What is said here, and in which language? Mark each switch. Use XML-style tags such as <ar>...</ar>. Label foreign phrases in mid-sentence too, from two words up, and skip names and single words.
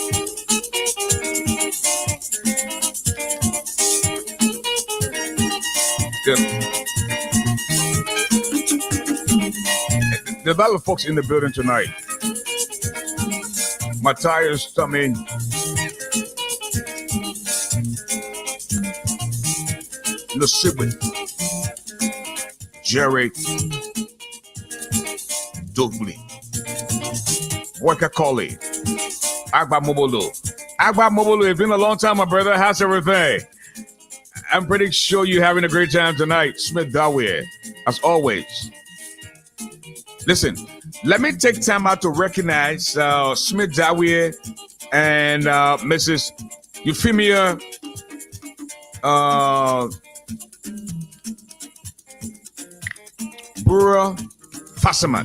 <en>There's a lot of folks in the building tonight. Matthias coming. Nasibi. Jerry. Dugli. Waka Koli. Agba Mobolo. Agba Mobolo, it's been a long time, my brother. How's everything? I'm pretty sure you're having a great time tonight. Smith Dawier, as always. Listen, let me take time out to recognize Smith Dawier and Mrs. Euphemia Bura Fassaman.</en>